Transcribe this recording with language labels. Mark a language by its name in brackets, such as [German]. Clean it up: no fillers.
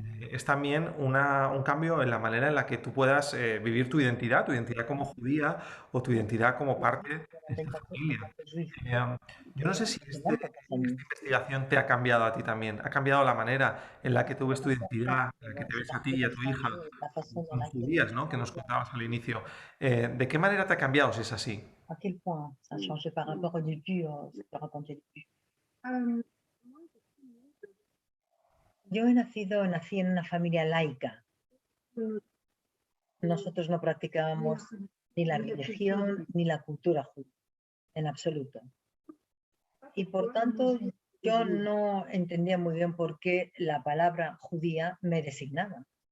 [Spanish] Es también un cambio en la manera en la que tú puedas vivir tu identidad como judía o tu identidad como parte de esta familia. Eh, yo no sé si esta investigación te ha cambiado a ti también, ha cambiado la manera en la que tú ves tu identidad, en la que te ves a ti y a tu hija como judías, ¿no? Que nos contabas al inicio. ¿De qué manera te ha cambiado si es así? [French] À quel point ça a changé par rapport au début, ce que racontais au début. [Spanish] Nací en una familia laica. Nosotros no practicábamos ni la religión ni la cultura judía, en absoluto. Y por tanto, yo no entendía muy bien por qué la palabra judía me designaba.